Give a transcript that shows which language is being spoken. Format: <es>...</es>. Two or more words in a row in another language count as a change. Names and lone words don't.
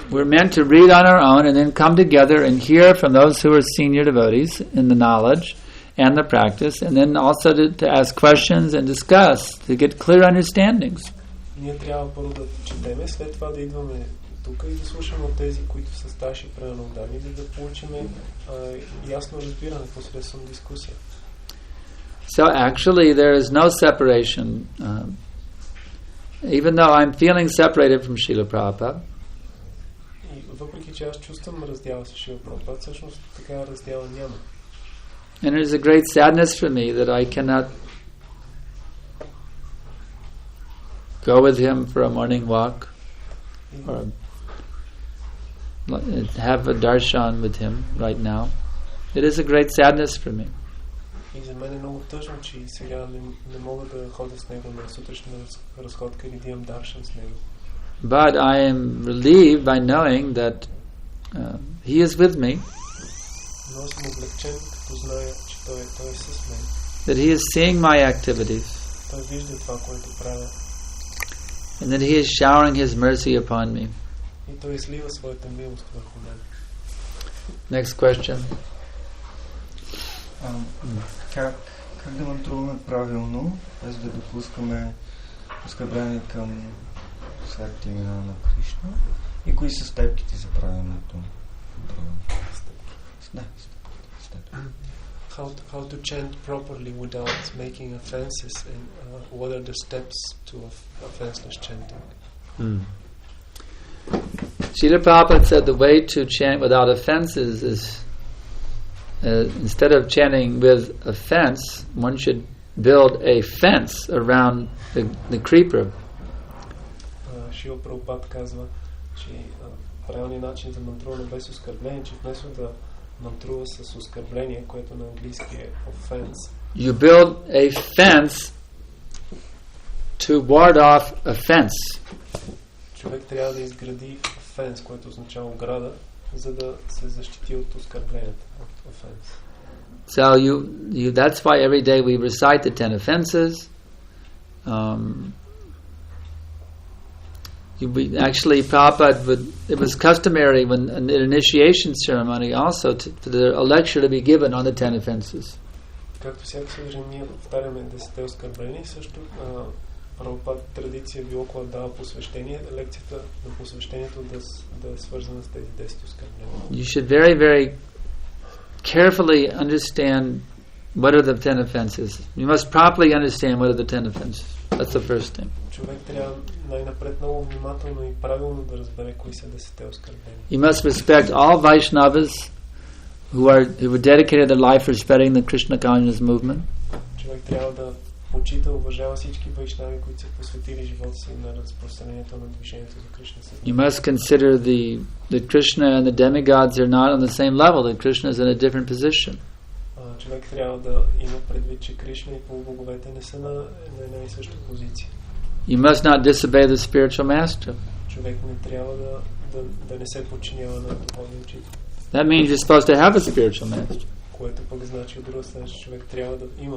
<en>We're meant to read on our own and then come together and hear from those who are senior devotees in the knowledge and the practice, and then also to ask questions and discuss, to get clear understandings.</en> <bg>Ние трябва първо да четеме, след това да идваме тук и да слушаме от тези, които са старши преанодани, за да получим ясно разбиране посредством дискусия.</bg> <en>So actually there is no separation, even though I'm feeling separated from Srila Prabhupada.</en> <bg>И въпреки че аз чувствам раздяла с Шрила Прабхупада, всъщност такава раздяла няма.</bg> <en>And it is a great sadness for me that I cannot go with him for a morning walk or have a darshan with him right now. It is a great sadness for me.</en> <bg>И за мен е много тъжно, че сега не мога да ходя с него на сутрешна разходка или да имам даршан с него.</bg> <en>But I am relieved by knowing that he is with me.</en> <bg>Но аз съм облегчен, като зная, че той е с мен.</bg> <en>That he is seeing my activities.</en> <bg>Той вижда това, което правя.</bg> <en>And that he is showering his mercy upon me.</en> <bg>И той излива своята милост върху мен.</bg> <en>Next question.</en> <bg>Как да мантруваме правилно, без да допускаме оскърбление към светите имена на Кришна? И кои са стъпките за правилното?</bg> <en>How to chant properly without making offenses, and what are the steps to offenseless chanting? Srila Prabhupada said the way to chant without offenses is instead of chanting with offense, one should build a fence around the creeper.</en> <bg>Шрила Прабхупада казва, че правилният начин за мантруване без оскърбление, че вместо да мантрува с оскърбление, което на английски е offense.</bg> <en>You build a fence to ward off offense.</en> <bg>Човек трябва да изгради offense, което означава ограда, за да се защити от оскърбленията, от offense.</bg> <en>So you that's why every day we recite the 10 offenses. Actually, Prabhupada it was customary when an initiation ceremony also for a lecture to be given on the 10 offenses.</en> <bg>Както всяка сутрин ние повтаряме 10 оскърбления, също Прабхупад традиция било, когато дава посвещение, лекцията на посвещението да е свързана с тези 10 оскърбления.</bg> <en>You should very, very carefully understand what are the 10 offenses. You must properly understand what are the 10 offenses. That's the first thing.</en> <bg>Човек трябва най-напред много внимателно и правилно да разбере кои са 10 оскърбления.</bg> <en>You must respect all Vaishnavas who have dedicated their life for spreading the Krishna consciousness movement.</en> <bg>Човек трябва да почита, уважава всички вайшнави, които са посветили живота си на разпространението на движението за Кришна.</bg> <en>You must consider the Krishna and the demigods are not on the same level. That Krishna is in a different position.</en> <bg>Човек трябва да има предвид, че Кришна и полубоговете не са на една и съща позиция.</bg> <en>You must not disobey the spiritual master.</en> <bg>Човек не трябва да не се подчинява на духовния учител.</bg> <en>That means you're supposed to have a spiritual master.</en> <bg>Което пък значи от друга страна, че човек трябва да има.</bg>